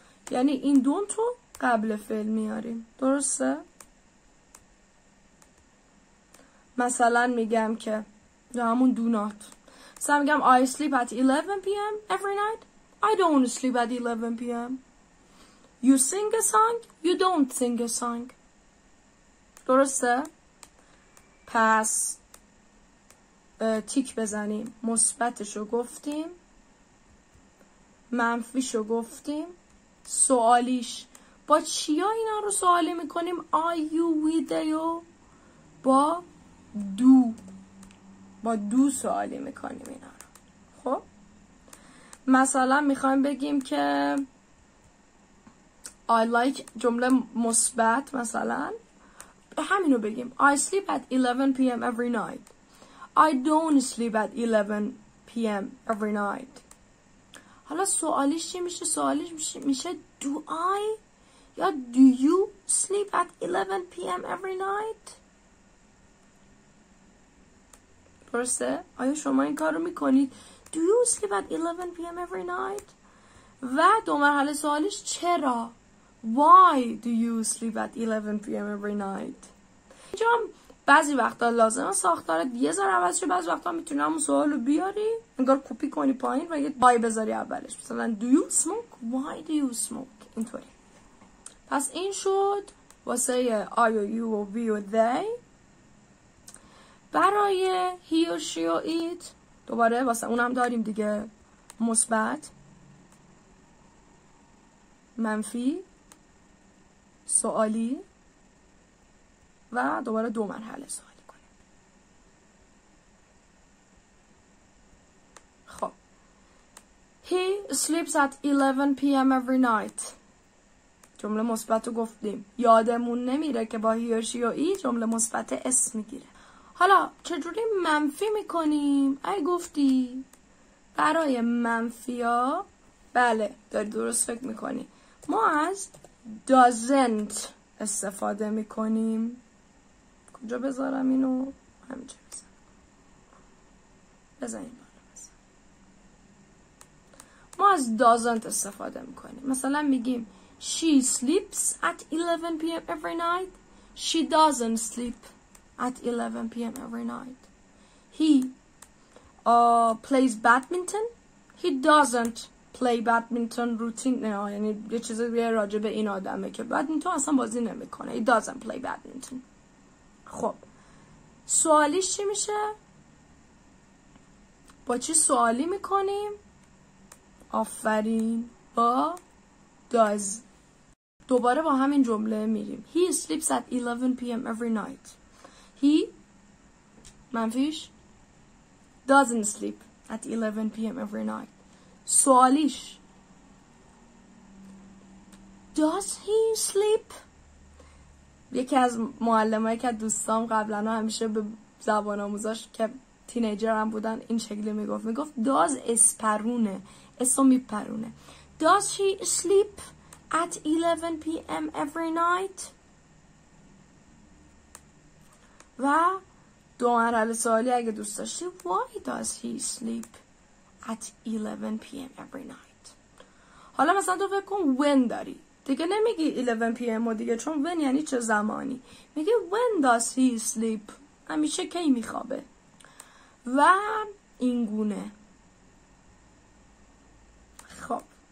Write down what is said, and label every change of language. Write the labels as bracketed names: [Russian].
[Persian] یعنی این don't رو قبل فعل میاریم، درسته؟ مثلا میگم که همون do not، مثلا میگم [English] I sleep at 11 p.m. every night. I don't sleep at 11 p.m. You sing a song, you don't sing a song. [Persian] درسته؟ پس تیک بزنیم. مثبتشو گفتیم، منفیشو گفتیم، سوالیش با چیا اینا رو سوالی میکنیم؟ I, you, we, they و با دو سوالی میکنیم اینا رو. خب مثلا میخوایم بگیم که I like جمله مثبت، مثلا همینو بگیم [English] I sleep at 11 p.m. every night. I don't sleep at 11 p.m. every night. [Persian] حالا سوالیش چی میشه؟ سوالیش میشه do I یا [English] do you sleep at 11 p.m. every night. [Persian] درسته؟ آیا شما این کار رو میکنید؟ [English] Do you sleep at 11 p.m. every night؟ [Persian] و دو مرحله سوالیش چرا؟ [English] Why do you sleep at 11 p.m. [Persian] every night؟ اینجا بعضی وقتا لازمه ساختارت یه ذره عوض شه، بعضی وقتا میتونی همون سوال رو بیاری انگار کپی کنی پایین و یه why بذاری اولش. [English] مثلا do you smoke؟ Why do you smoke؟ [Persian] اینطوری. پس این شد واسه I و you و we و they. برای he و she و it دوباره واسه اونم داریم دیگه، مثبت، منفی، سوالی و دوباره دو مرحله سوالی کنیم. [English] خب he sleeps at 11 p.m. every night. [Persian] جمله مثبت رو گفتیم، یادمون نمیره که با he و she و it جمله مثبت اسم میگیره. حالا چجوری منفی میکنیم؟ ای گفتی برای منفی ها بله داری درست فکر میکنی، ما از doesn't استفاده میکنیم. کجا بذارم اینو؟ همینجا بذاریم. ما از doesn't استفاده میکنیم. مثلا میگیم [English] she sleeps at 11 p.m. every night. She doesn't sleep at 11 p.m. every night. He plays badminton. He doesn't play badminton routine. [Persian] نه یعنی یه چیزی راجع به این آدمه که badminton اصلا بازی نمیکنه. [English] He doesn't play badminton. [Persian] خب سوالیش چی میشه؟ با چی سوالی میکنیم؟ آفرین، با does. دوباره با همین جمله میریم. [English] He sleeps at 11 p.m. every night. He منفیش doesn't sleep at 11 p.m. every night. [Persian] سوالیش [English] does he sleep؟ [Persian] یکی از معلمایی که دوستام قبلا همیشه به زبان آموزاش که تینیجر هم بودن این شکلی میگفت does اسپرونه، اسو میپرونه. [English] Does he sleep at 11 p.m. every night؟ [Persian] و دو مرحله سوالی اگه دوست داشتی [English] why does he sleep at 11 p.m. every night؟ [Persian] حالا مثلا تو فکر کن when داری دیگه، نمیگی 11 p.m. و دیگه، چون when یعنی چه زمانی، میگی [English] when does he sleep، [Persian] همیشه کی میخوابه. و این گونه. خب